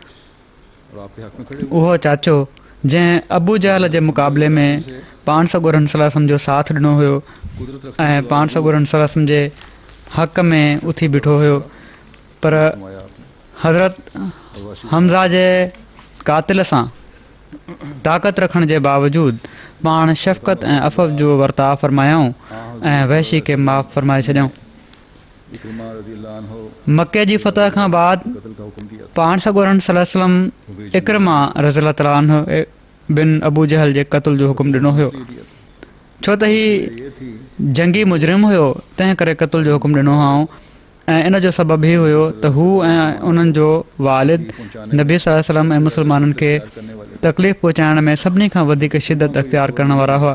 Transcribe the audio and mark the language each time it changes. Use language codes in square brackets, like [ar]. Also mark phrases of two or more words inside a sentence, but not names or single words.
[sd] उहो चाचो जंहिं अबू जहल जे मुक़ाबले में पाण सॻोरन [ar] صلى الله عليه وسلم [sd] जो साथ ॾिनो हुयो ऐं पाण सॻोरन [ar] صلى الله عليه وسلم [sd] जे हक़ में उथी बीठो हुयो, पर हज़रत हमज़ा जे क़ातिल सां ताक़त रखण जे बावजूदि पाण शफ़क़त ऐं अफ़व जो वर्ताव फरमायऊं ऐं वहशी खे माफ़ फरमाए छॾियऊं। मके जी फतह खां बाद पाण सॻोरन [ar] صلى الله عليه وسلم [sd] इकरमा [ar] رضي الله تعالى عنه [sd] बिन अबू जहल जे क़त्ल जो हुकुम ॾिनो हुयो, छो त ही जंगी मुजरिम हुयो, तंहिं करे क़त्ल जो हुकुम ॾिनो हुओ ऐं इन जो सबबु ही हुयो त हू ऐं उन्हनि जो वालिद नबी [ar] صلى الله عليه وسلم [sd] ऐं मुस्लमाननि खे तकलीफ़ पहुचाइण में सभिनी खां वधीक शिदत अख़्तियार करण वारा हुआ।